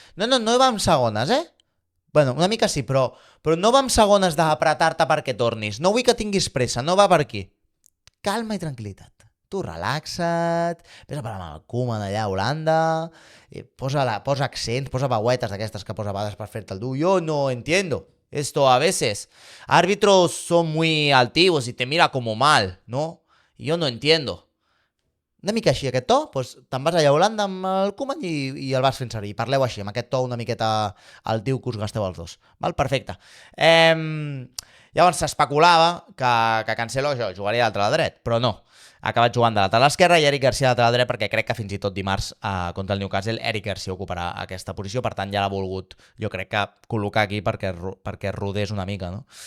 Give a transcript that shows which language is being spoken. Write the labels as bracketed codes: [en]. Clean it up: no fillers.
[ca] No va amb segones, Bueno, una mica sí, però no va amb segones d'apretar-te perquè tornis. No vull que tinguis pressa, no va per aquí. Calma i tranquil·litat. Tu relaxa't, vés a parlar amb el Koeman allà a Holanda, posa accents, posa veuetes d'aquestes que posa a vegades per fer-te el dur. [es] Yo no entiendo. Esto a veces, árbitros son muy altivos y te mira como mal, ¿no? Y yo no entiendo. [ca] Una mica així, aquest to, doncs te'n vas allà a Holanda amb el Koeman i el vas fent servir. Parleu així, amb aquest to una miqueta altiu que us gasteu els dos. Val? Perfecte. Llavors s'especulava que Cancelo això, jugaria a l'altre dret, però no. Ha acabat jugant de lateral esquerra i Eric Garcia a lateral dret perquè crec que fins i tot dimarts contra el Newcastle Eric Garcia ocuparà aquesta posició, per tant ja l'ha volgut, jo crec que col·locar aquí perquè rodés una mica, no?